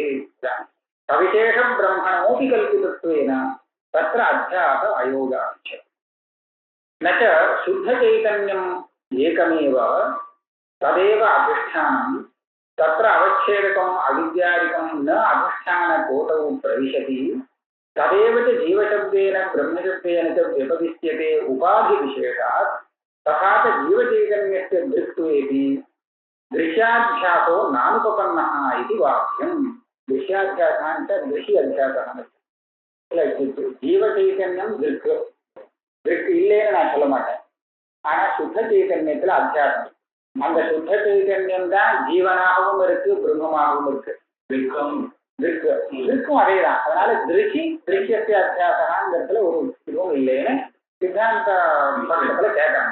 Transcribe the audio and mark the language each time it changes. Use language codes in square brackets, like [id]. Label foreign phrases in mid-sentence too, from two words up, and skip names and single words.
[sa] सविशेष ब्रह्मणोऽपि कल्पितत्वेन तत्र अध्यास अयोगाच्च. न च शुद्ध चैतन्यम् एकमेव तदेव अधिष्ठानम् तत्र अवच्छेदकम् अविद्यादिकम् न अधिष्ठान कोटौ பிரவிशति तदेव च जीवशब्देन ब्रह्मशब्देन च व्यपदिश्यते उपाधि विशेषात् तथा च जीवचैतन्यस्य दृक्त्वेपि दृश्याध्यासो नानुपपन्नः इति वाक्यम्. दृश्याध्यासः च दृश्य अध्यासः. जीवचैतन्यं दृक् दृक् [ta] இல்லைன்னு நான் சொல்ல மாட்டேன். ஆனா சுத்த சைதன்யத்துல அத்தியாசம். அந்த சுத்த சைதன்யம் தான் ஜீவனாகவும் இருக்கு, பிரம்மமாகவும் இருக்கு. திருக்கும் அதேதான். அதனால திருச்சி திருஷ்யத்தை அத்தியாசனங்கிறதுல ஒரு இதுவும் இல்லைன்னு சித்தாந்த பட்சத்துல கேட்கறாங்க.